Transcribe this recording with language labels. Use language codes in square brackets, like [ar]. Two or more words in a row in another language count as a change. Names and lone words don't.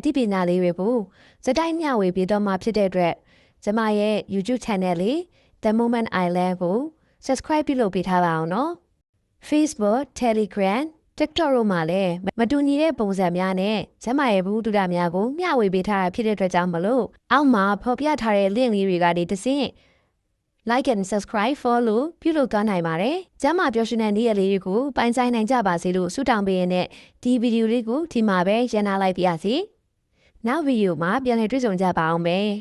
[my] ပညာလေးတွေကိုစတိုင်းမျှဝေပေးတော့မှဖြစ်တဲ့အတွက်ကျမရဲ့ YouTube channel လေး The Moment Island ကို subscribe ပြုလုပ်ပေး ထားပါအောင်နော်။ Facebook, Telegram, TikTok တို့မှာလည်းမတူညီတဲ့ပုံစံများနဲ့ကျမရဲ့ဘူးတူတာများကိုမျှဝေပေးထားတာဖြစ်တဲ့အတွက်ကြောင့်မလို့အောက်မှာဖော်ပြထားတဲ့ link လေးတွေကနေတစ်ဆင့် [en] like and subscribe follow [my] ပြုလုပ်သွားနိုင်ပါတယ်။ကျမပျော်ရွှင်တဲ့နေ့ရက်လေးတွေကိုပိုင်ဆိုင်နိုင်ကြပါစေလို့ဆုတောင်းပေးရတဲ့ဒီဗီဒီယိုလေးကိုဒီမှာပဲရန်နာလိုက်ပါရစေ။နောက်ဗီဒီယိုမှာပြန်လည်တွေ့ဆုံကြပါအောင်မယ်